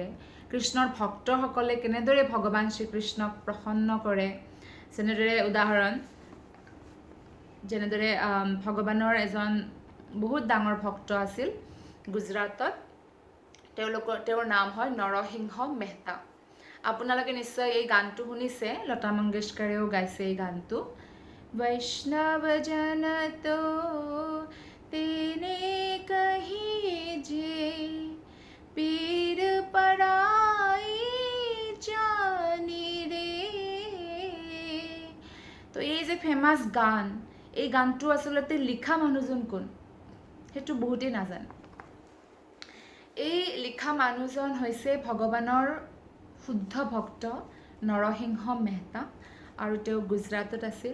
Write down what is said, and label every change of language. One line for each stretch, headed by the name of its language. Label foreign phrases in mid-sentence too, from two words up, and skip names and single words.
Assamese: কৃষ্ণৰ ভক্তসকলে কেনেদৰে ভগৱান শ্ৰীকৃষ্ণক প্ৰসন্ন কৰে, যেনেদৰে ভগৱানৰ এজন বহুত ডাঙৰ ভক্ত আছিল গুজৰাটত, তেওঁৰ নাম হয় নৰসিংহ মেহতা। আপোনালোকে নিশ্চয় এই গানটো শুনিছে, লতা মংগেশকাৰেও গাইছে এই গানটো।
Gujarati: વૈષ્ણવ જન તો તેને કહીજે પીર પરાઈ જાણી રે।
Assamese: তো এই যে ফেমাস গান, এই গানটো আচলতে লিখা মানুহজন কোন? সেইটো বহুতেই নাজানে। এই লিখা মানুহজন হৈছে ভগৱানৰ শুদ্ধ ভক্ত নৰসিংহ মেহতা, আৰু তেওঁ গুজৰাটত আছিল।